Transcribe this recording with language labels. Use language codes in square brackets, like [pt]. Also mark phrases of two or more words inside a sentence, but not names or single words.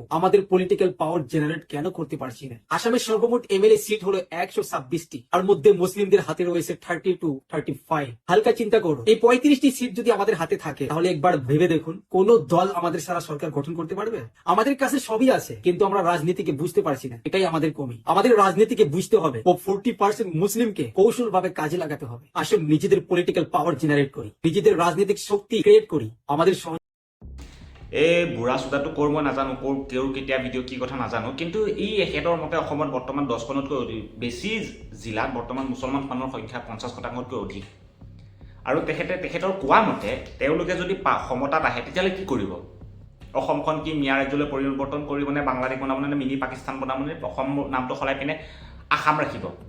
[bn] আমাদের [en] political power generate [bn] কেন করতে পারছি না আসামের সর্বমোট [en] MLA seat [bn] হলো 126টি আর মধ্যে মুসলিমদের হাতে রয়েছে 32 35 হালকা চিন্তা করুন এই 35টি সিট যদি আমাদের হাতে থাকে তাহলে একবার ভেবে দেখুন কোন দল আমাদের সারা সরকার গঠন করতে পারবে আমাদের কাছে সবই আছে কিন্তু আমরা রাজনীতিকে বুঝতে পারছি না এটাই আমাদের কমি আমাদের রাজনীতিকে বুঝতে হবে ও 40% মুসলিমকে কৌশলভাবে কাজে লাগাতে হবে আসলে নিজেদের [en] political power generate [bn] করি নিজেদের রাজনৈতিক শক্তি ক্রিয়েট করি আমাদের [as] এই বুঢ়া চোদাটো ক'ৰ মই নাজানো ক'ৰ কেতিয়া ভিডিঅ' কি কথা নাজানো কিন্তু এই এখেতৰ মতে অসমত বৰ্তমান 10খনতকৈ বেছি জিলাত বৰ্তমান মুছলমান মানুহৰ সংখ্যা 50%তকৈ অধিক আৰু তেখেতৰ কোৱা মতে তেওঁলোকে যদি সমতাত আহে তেতিয়াহ'লে কি কৰিব অসমখন কি মিয়া ৰাজ্যলৈ পৰিৱৰ্তন কৰিব নে বাংলাদেশ বনাব নে মিনি পাকিস্তান বনাব নে অসম নামটো সলাই পিনে আসাম ৰাখিব